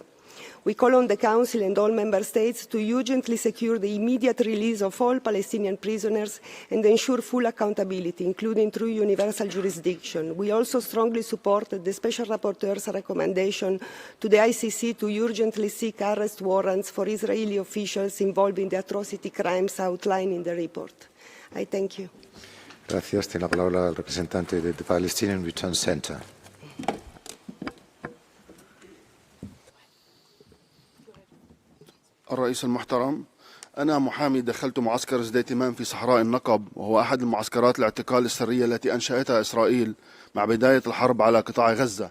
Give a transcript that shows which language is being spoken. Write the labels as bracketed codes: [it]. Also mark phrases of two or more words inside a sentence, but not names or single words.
[en] We call on the Council and all Member States to urgently secure the immediate release of all Palestinian prisoners and ensure full accountability, including through universal jurisdiction. We also strongly support the Special Rapporteur's recommendation to the ICC to urgently seek arrest warrants for Israeli officials involved in the atrocity crimes outlined in the report. I thank you. [es] Gracias. Tiene la palabra el representante del Palestinian Return Center. [ar] الرئيس المحترم، أنا محامي دخلت معسكر ذات اهتمام في صحراء النقب، وهو أحد المعسكرات الاعتقال السرية التي أنشأتها إسرائيل مع بداية الحرب على قطاع غزة.